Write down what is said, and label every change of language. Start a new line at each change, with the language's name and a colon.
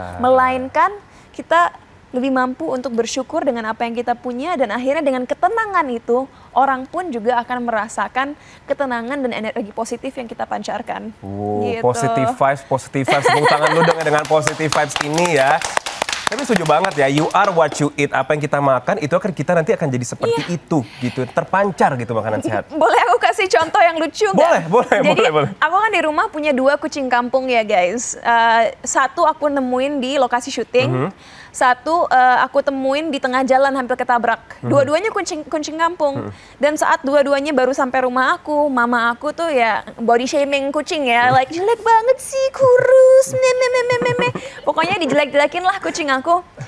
Indonesian: Melainkan kita lebih mampu untuk bersyukur dengan apa yang kita punya dan akhirnya dengan ketenangan itu, orang pun juga akan merasakan ketenangan dan energi positif yang kita pancarkan. Gitu.
English: Positive vibes.
Indonesian: Tepuk tangan lu dengan
English: positive vibes
Indonesian: ini ya. Tapi setuju banget ya,
English: you are what you eat.
Indonesian: Apa yang kita makan itu akan kita nanti akan jadi seperti itu gitu, terpancar gitu makanan sehat. Boleh aku kasih contoh yang lucu nggak? Boleh. Aku kan di rumah punya 2 kucing kampung ya guys. Satu aku nemuin di lokasi syuting, satu aku temuin di tengah jalan hampir ketabrak. Dua-duanya kucing kampung. Dan saat dua-duanya baru sampai rumah aku, mama aku tuh ya body shaming kucing ya, like jelek banget sih, kurus, pokoknya dijelek-jelekin lah kucing aku.